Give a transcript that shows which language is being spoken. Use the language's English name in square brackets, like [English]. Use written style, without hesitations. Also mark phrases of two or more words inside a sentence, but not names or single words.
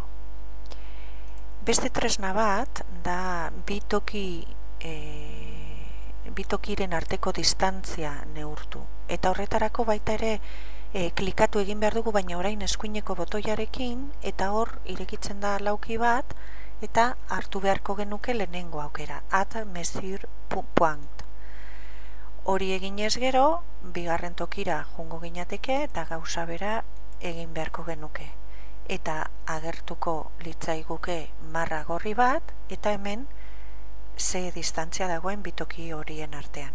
[Basque] Beste tresna bat da bi tokiren arteko distantzia neurtu. Eta horretarako baita ere klikatu egin behar dugu, baina orain eskuineko botoiarekin, eta hor irekitzen da lauki bat, eta hartu beharko genuke lehenengo aukera, [English] at mesure point. [Basque] Hori eginez gero, bigarren tokira joango ginateke eta gauza bera egin beharko genuke. Eta agertuko litzaiguke marra gorri bat, eta hemen ze distantzia dagoen bi toki horien artean.